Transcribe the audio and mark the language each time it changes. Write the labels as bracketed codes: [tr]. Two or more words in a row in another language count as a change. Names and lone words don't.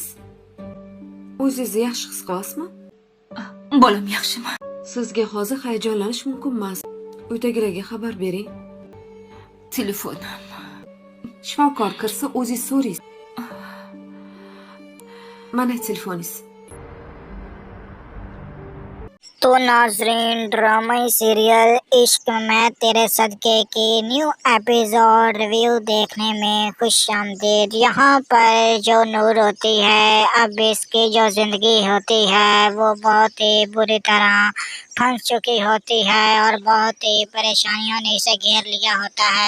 [uz] O'zingizni yaxshi his qilasizmi? Bolam yaxshimi? Sizga hozir hayajonlanish mumkin emas. Uydagilarga xabar bering. Telefonim. Shifokor kirsa o'zingiz so'raysiz. Mana telefoningiz. [ur] تو ناظرین، ڈرامائی سیریل عشق میں تیرے صدقے کی [en] new episode review [ur] دیکھنے میں خوش آمدید. یہاں پر جو نور ہوتی ہے، اب اس کی جو زندگی ہوتی ہے وہ بہت ہی بری طرح پھنس چکی ہوتی ہے اور بہت ہی پریشانیوں نے اسے گھیر لیا ہوتا ہے.